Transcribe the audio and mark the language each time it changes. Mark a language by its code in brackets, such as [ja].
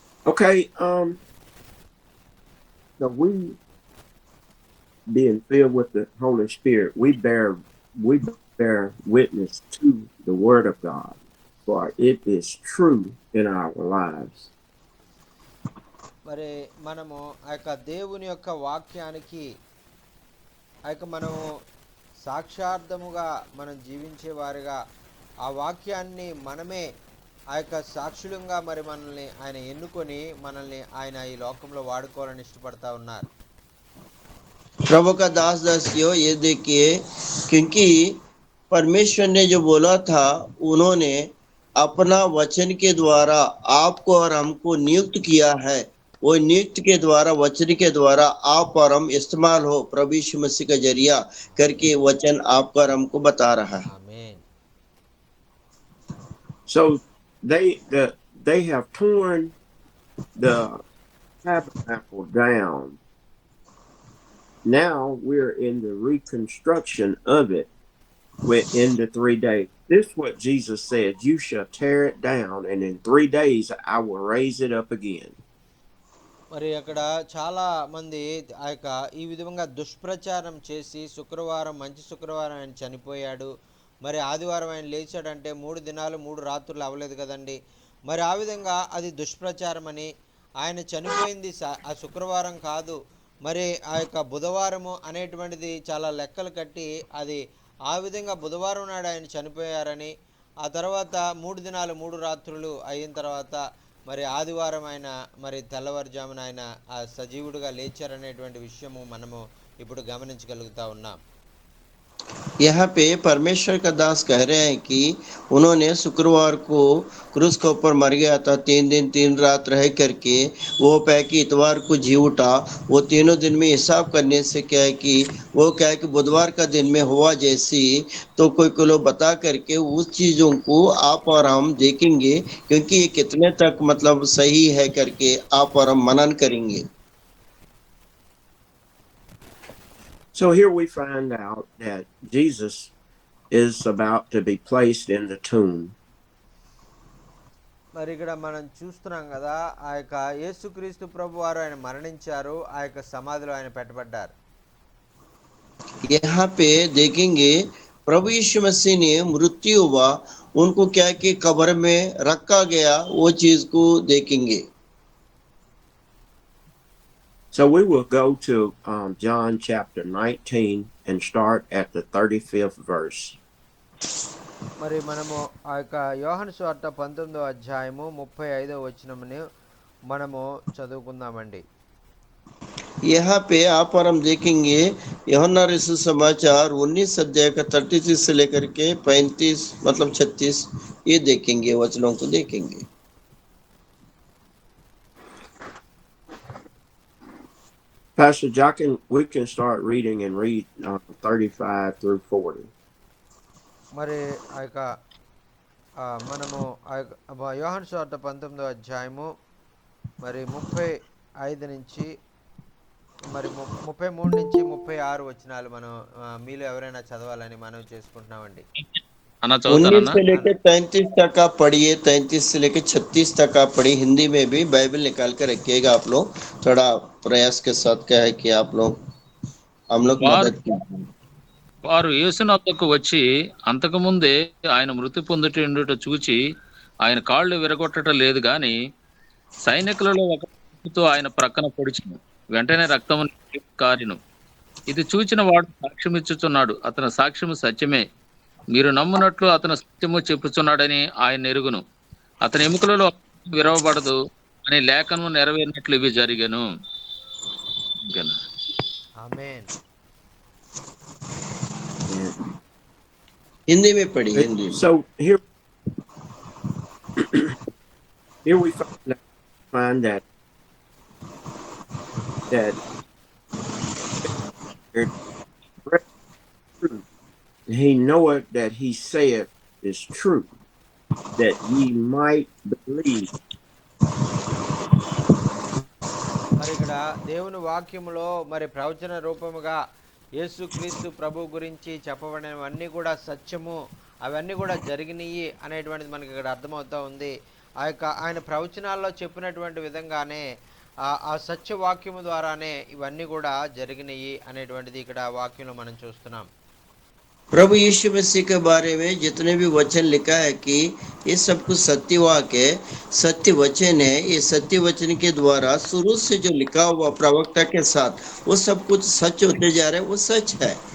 [en] Okay, so we being filled with the Holy Spirit, we bear witness to the Word of God, for it is true in our lives. [te] మరి మనము ఆ యొక్క దేవుని యొక్క వాక్యానికి ఆ యొక్క మనము సాక్షార్థముగా మనం జీవించే వారిగా ఆ వాక్యాన్ని మనమే ఆ యొక్క సాక్షులంగా మరి మనల్ని ఆయన ఎన్నుకొని మనల్ని ఆయన ఈ లోకంలో వాడుకోవాలని ఇష్టపడతా ఉన్నారు. [hi] प्रभु का दास दासियों, ये देखिए, क्योंकि परमेश्वर ने जो बोला था, उन्होंने अपना वचन के द्वारा आपको और हमको नियुक्त किया है। वो नियुक्त के द्वारा, वचन के द्वारा आप और हम इस्तेमाल हो, प्रभु यीशु मसीह का जरिया करके वचन आपको और हमको बता रहा है। [te] ఆమేన్. [en] So they have torn the tabernacle down. Now we're in the reconstruction of it within the 3 days. This is what Jesus said: "You shall tear it down, and in 3 days I will raise it up again." [te] మరి అక్కడ చాలా మంది ఆ యొక్క ఈ విధంగా దుష్ప్రచారం చేసి శుక్రవారం మంచి శుక్రవారం ఆయన చనిపోయాడు, మరి ఆదివారం ఆయన లేచాడంటే 3 దినాలు 3 రాత్రులు అవ్వలేదు కదండి. మరి ఆ విధంగా అది దుష్ప్రచారం అని, ఆయన చనిపోయింది ఆ శుక్రవారం కాదు, మరి ఆ యొక్క బుధవారము అనేటువంటిది చాలా లెక్కలు కట్టి అది ఆ విధంగా బుధవారం నాడు ఆయన చనిపోయారని, ఆ తర్వాత 3 దినాలు 3 రాత్రులు అయిన తర్వాత మరి ఆదివారం ఆయన మరి తెల్లవారుజామున ఆయన ఆ సజీవుడిగా లేచారనేటువంటి విషయము మనము ఇప్పుడు గమనించగలుగుతా ఉన్నాం. [hi] यहाँ पे परमेश्वर का दास कह रहे हैं कि उन्होंने शुक्रवार को क्रूस के ऊपर मर गया था, 3 दिन 3 रात रह करके वो कह कि इतवार को जी उठा। वो तीनों दिन में हिसाब करने से क्या है कि वो क्या है कि बुधवार का दिन में हुआ जैसी, तो कोई लोग बता करके उस चीज़ों को आप और हम देखेंगे, क्योंकि ये कितने तक मतलब सही है करके आप और हम मनन करेंगे। [en] So here we find out that Jesus is about to be placed in the tomb. [te] మరి ఇక్కడ మనం చూస్తున్నాం కదా, ఆ యొక్క యేసుక్రీస్తు ప్రభు వారు ఆయన మరణించారు, ఆ యొక్క సమాధిలో ఆయన పెట్టబడ్డారు. [hi] यहाँ पे देखेंगे प्रभु यीशु मसीह ने मृत्यु हुआ, उनको क्या कि कब्र में रखा गया, वो चीज को देखेंगे। [en] So we will go to John chapter 19 and start at the 35th verse. [te] మరి మనము ఆ యొక్క యోహాను సువార్త 19వ అధ్యాయము 35వ వచనముని మనము చదువుకుందామండి. [hi] यहाँ पे आप और हम देखेंगे यूहन्ना रसूल समाचार 19 अध्याय का 33 से लेकर के 35 मतलब 36 ये देखेंगे, वचनों को देखेंगे। [en] Pastor Jockin, we can start reading and read 35 through 40. [te] మరి ఆ యొక్క మనము ఆ యొక్క యోహాను సువార్త 19వ అధ్యాయము మరి 35 నుంచి మరి 33 నుంచి 36 వచనాలు మనం మీలో ఎవరైనా చదవాలని మనం చేసుకుంటున్నామండి. అన్న 19 చదువుతానన్నా. [hi] से लेकर 33 तक आप पढ़िए, 33 से लेकर 36 तक आप पढ़िए। हिंदी में भी बाइबल निकाल कर रखिएगा आप लोग। थोड़ा प्रयास के साथ क्या है कि आप लोग हम लोग [te] వారు [hi] मदद कीजिए। [te] వారు యేసునొద్దకు వచ్చి అంతకుముందే ఆయన మృతి పొందుట చూచి ఆయన కాళ్ళు విరగొట్టట లేదు గాని సైనికులలో ఒకతో ఆయన ప్రక్కన పొడిచెను. వెంటనే రక్తము కారెను. ఇది చూచిన వాడు సాక్ష్యమిచ్చుచున్నాడు. అతని సాక్ష్యము సత్యమే. మీరు నమ్మునట్లు అతను సత్యము చెప్పుచున్నాడని ఆయన ఎరుగును. అతని ఎముకలలో విరవబడదు అనే లేఖనము నెరవేరినట్లు ఇవి జరిగెను. ఇంకేనా? ఆమేన్. [en] And [hi] हिंदी में पढ़िए, हिंदी में। [en] so here we find that he knoweth that he saith is true, that ye might believe. [te] మరి ఇక్కడ దేవుని వాక్యములో మరి ప్రవచన రూపముగా యేసుక్రీస్తు ప్రభు గురించి చెప్పబడినవన్నీ కూడా సత్యము, అవన్నీ కూడా జరిగినాయి అనేటువంటిది మనకి ఇక్కడ అర్థమవుతూ ఉంది. ఆ యొక్క ఆయన ప్రవచనాల్లో చెప్పినటువంటి విధంగానే ఆ సత్యవాక్యము ద్వారానే ఇవన్నీ కూడా జరిగినాయి అనేటువంటిది ఇక్కడ వాక్యంలో మనం చూస్తున్నాం. [hi] प्रभु यीशु मसीह के बारे में जितने भी वचन लिखा है कि ये सब कुछ सत्यवाक है, सत्य वचन है। ये सत्य वचन के द्वारा शुरू से जो लिखा हुआ प्रवक्ता के साथ वो सब कुछ सच होते जा रहे हैं, वो सच है।